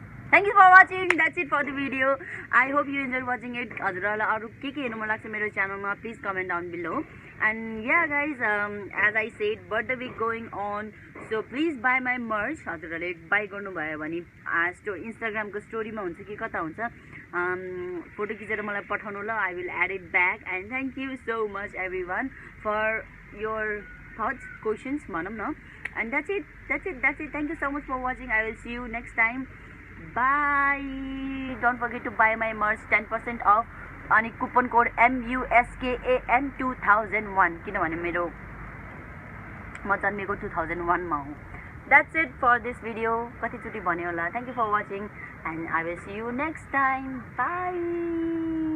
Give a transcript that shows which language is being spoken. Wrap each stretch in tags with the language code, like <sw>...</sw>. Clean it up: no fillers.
<en>Thank you for watching. That's it for the video. I hope you enjoyed watching it.</en> <ne>हजुरहरुलाई अरु के हेर्नु मन लाग्छ मेरो च्यानलमा</ne> <en>please comment down below. And yeah guys, as I said, birthday week going on. So please buy my merch.</en> <ne>हजुरहरुले buy गर्नु भयो भने Instagram को story मा हुन्छ कि कता हुन्छ फोटो खिचेर मलाई पठाउनु ल</ne> <en>I will add it back. And thank you so much everyone for your thoughts, questions</en> <ne>भनौं न.</ne> <en>And that's it. Thank you so much for watching. I will see you next time. Bye. Don't forget to buy my merch 10% off.</en> <ne>अनि coupon code MUSKAN 2001 किनभने मेरो म जन्मेको 2001 मा हो.</ne> <en>That's it for this video.</en> <ne>कति चोटी भन्यो होला.</ne> <en>Thank you for watching and I will see you next time. Bye.</en>